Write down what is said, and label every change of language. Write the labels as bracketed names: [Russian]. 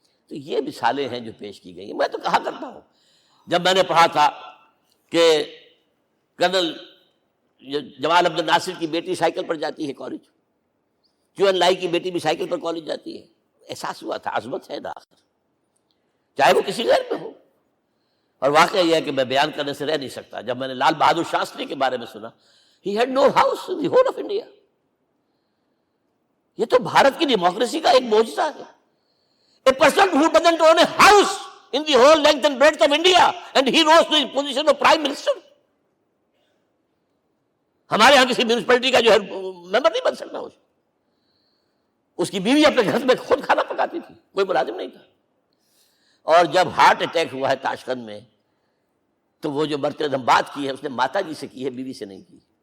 [Urdu] تو یہ مثالیں ہیں جو پیش کی گئی ہیں. میں تو کہا کرتا ہوں، جب میں نے پڑھا تھا کہ کرنل جمال عبد الناصر کی بیٹی سائیکل پر جاتی ہے کالج، کیو این لائی کی بیٹی بھی سائیکل پر کالج جاتی ہے، احساس ہوا تھا عظمت ہے نا، چاہے وہ کسی غیر پہ ہو. اور واقعہ یہ ہے کہ میں بیان کرنے سے رہ نہیں سکتا. جب میں نے لال بہادر شاستری کے بارے میں سنا، [English] He had no house in the whole of India. [Urdu] یہ تو بھارت کی ڈیموکریسی کا ایک معجزہ ہے. [English] A person who doesn't own a house in the whole length and breadth of India and he rose to the position of prime minister. [Urdu] ہمارے ہاں کسی میونسپلٹی کا جو ہے ممبر نہیں بن سکتا. اس کی بیوی اپنے گھر میں خود کھانا پکاتی تھی، کوئی ملازم نہیں تھا. اور جب ہارٹ اٹیک ہوا ہے تاشقند میں، تو وہ جو مرتے دم بات کی ہے اس نے ماتا جی سے کی ہے، بیوی سے نہیں کی.